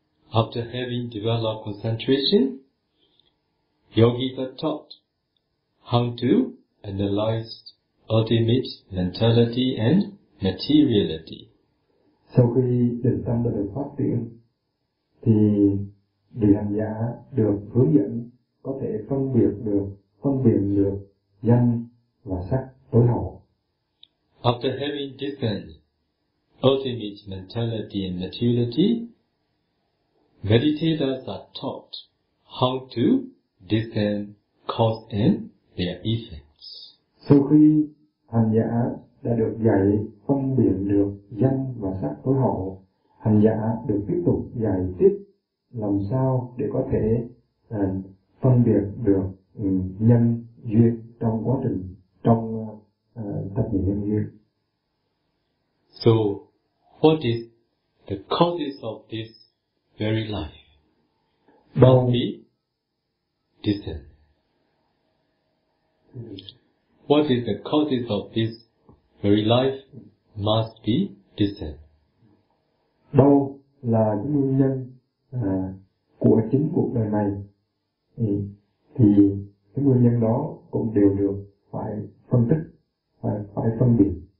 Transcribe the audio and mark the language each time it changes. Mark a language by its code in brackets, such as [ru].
[en] After having developed concentration, yogis are taught how to analyze ultimate mentality and materiality. [vi] Sau khi định tâm đã được phát triển, thì vị hành giả được hướng dẫn có thể phân biệt được danh và sắc tối hậu. [en] After having discerned ultimate mentality and materiality, meditators are taught how to discern cause and their effects. [vi] Sau khi hành giả đã được dạy phân biệt được danh và sắc tối hậu, hành giả được tiếp tục dạy tiếp làm sao để có thể phân biệt được nhân duyên trong quá trình trong tập niệm nhân duyên. [en] So, what is the causes of this very life? [vi] Bao nhiêu? [en] Distant. What is the causes of this very life must be distant. [vi] Đâu là những nguyên nhân của chính cuộc đời này thì những nguyên nhân đó cũng đều được phải phân tích, phải phân biệt.